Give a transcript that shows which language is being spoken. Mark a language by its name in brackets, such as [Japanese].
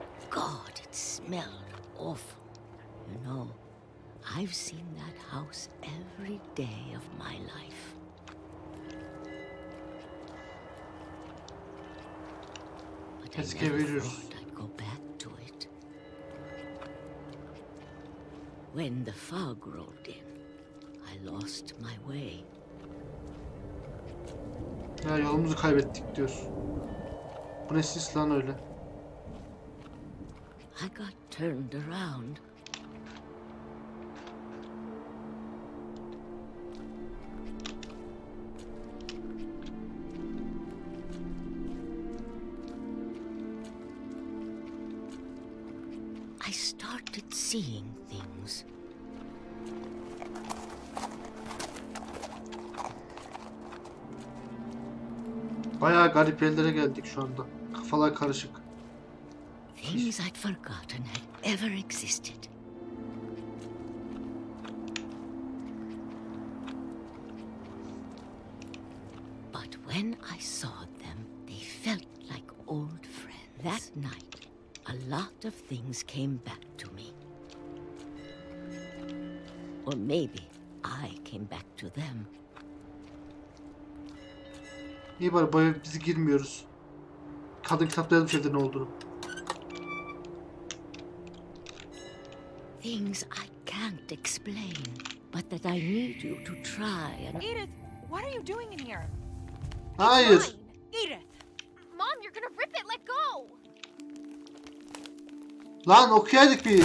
[English] God, it smelled awful. You know, I've seen that house every day of my life. But I never thought I'd go back to it. When the fog rolled in, I lost my way. [Turkish] Ya yolumuzu kaybettik diyor. Bu ne sis lan öyle? [English] I got turned around. started seeing things. [Turkish] Bayağı garip yerlere geldik şu anda. Kafalar karışık. [English] Things I'd forgotten had ever existed. But when I saw them, they felt like old friends. That night, a lot of things came back to me. Or maybe I came back to them. [Turkish] İyi bari bu eve biz girmiyoruz. Kadın kitapta yazmış evde ne olduğunu. [English] Things I can't explain, but that I need you to try and... Edith, what are you doing in here? [Turkish] Hayır. [English] Mine. Edith! Mom, you're gonna rip it. Let go. [Turkish] Lan okuyaydık bir.